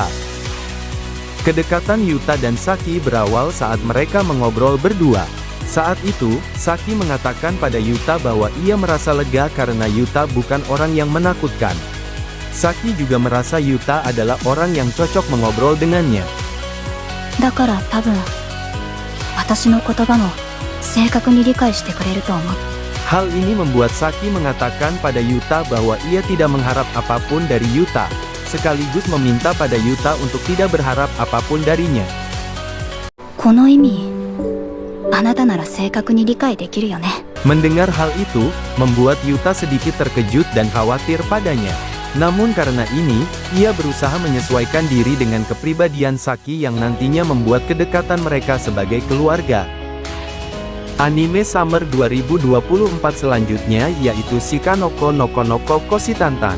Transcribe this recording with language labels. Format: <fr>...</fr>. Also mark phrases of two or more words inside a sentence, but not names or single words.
<id>Kedekatan Yuta dan Saki berawal saat mereka mengobrol berdua. Saat itu, Saki mengatakan pada Yuta bahwa ia merasa lega karena Yuta bukan orang yang menakutkan. Saki juga merasa Yuta adalah orang yang cocok mengobrol dengannya.</id> <ja>だから多分私の言葉も正確に理解してくれると思う。</ja> <id>Hal ini membuat Saki mengatakan pada Yuta bahwa ia tidak mengharap apapun dari Yuta, sekaligus meminta pada Yuta untuk tidak berharap apapun darinya.</id> <ja>この意味あなたなら正確に理解できるよね。</ja> <id>Mendengar hal itu, membuat Yuta sedikit terkejut dan khawatir padanya. Namun karena ini, ia berusaha menyesuaikan diri dengan kepribadian Saki yang nantinya membuat kedekatan mereka sebagai keluarga. Anime Summer 2024 selanjutnya yaitu Shikanoko no Konoko Koshi Tantan.</id>